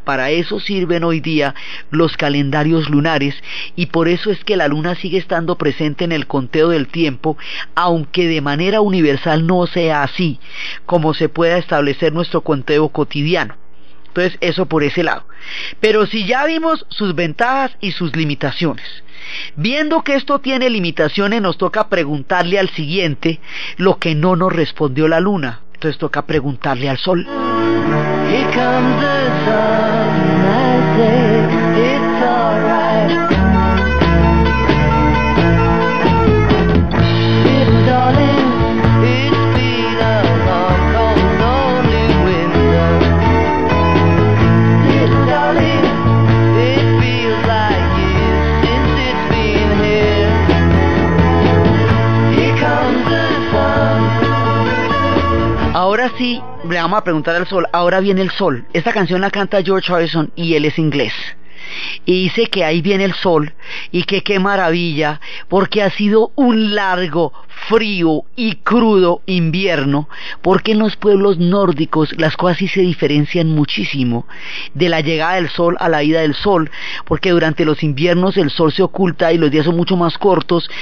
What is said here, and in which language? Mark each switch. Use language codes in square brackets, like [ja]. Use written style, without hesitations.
[es] Para eso sirven hoy día los calendarios lunares, y por eso es que la luna sigue estando presente en el conteo del tiempo, aunque de manera universal no sea así como se pueda establecer nuestro conteo cotidiano. Entonces eso por ese lado. Pero si ya vimos sus ventajas y sus limitaciones, viendo que esto tiene limitaciones, nos toca preguntarle al siguiente lo que no nos respondió la luna. Entonces toca preguntarle al sol. [en] Here comes the sun, I say it's alright. Little darling, it's been a long, long, lonely winter. Little darling, it feels like years since it's been here. Here comes the sun. [es] Ahora sí, le vamos a preguntar al sol. Ahora viene el sol. Esta canción la canta George Harrison y él es inglés. Y dice que ahí viene el sol y que qué maravilla, porque ha sido un largo, frío y crudo invierno, porque en los pueblos nórdicos las cosas sí se diferencian muchísimo de la llegada del sol a la ida del sol, porque durante los inviernos el sol se oculta y los días son mucho más cortos.